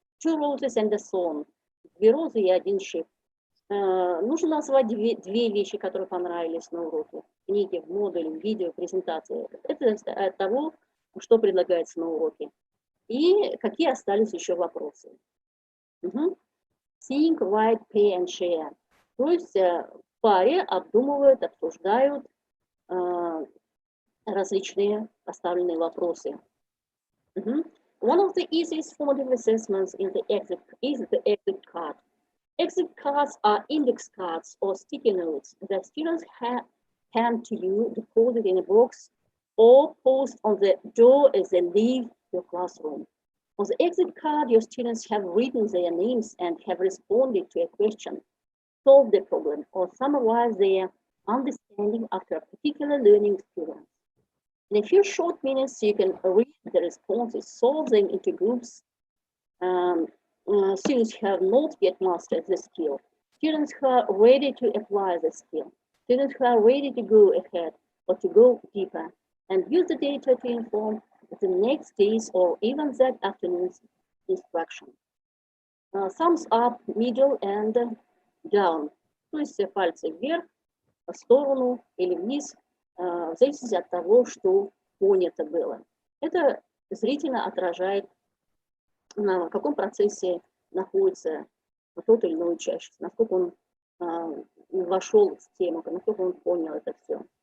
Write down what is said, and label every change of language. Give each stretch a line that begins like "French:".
English: Two roses and a song.
Russian: 2 розы и 1 шип. Нужно назвать две вещи, которые понравились на уроке. Книги, модули, видео, презентации. Это от того, что предлагается на уроке. И какие остались еще вопросы.
English: Think, write, pay and share.
Russian: То есть в паре обдумывают, обсуждают различные поставленные вопросы.
English: One of the easiest formative assessments is the exit card. Exit cards are index cards or sticky notes that students hand to you, deposit in a box, or post on the door as they leave your classroom. On the exit card, your students have written their names and have responded to a question, solved the problem, or summarized their understanding after a particular learning experience. In a few short minutes, you can read the responses, solve them into groups. Students who have not yet mastered the skill, students who are ready to apply the skill, students who are ready to go ahead or to go deeper, and use the data to inform the next day's or even that afternoon's instruction. Thumbs up, middle, and down.
Russian: То есть пальцы вверх, в сторону или вниз, в зависимости от того, что понято было. Это зрительно отражает, в каком процессе находится тот или иной учащийся, насколько он вошел в тему, насколько он понял это все.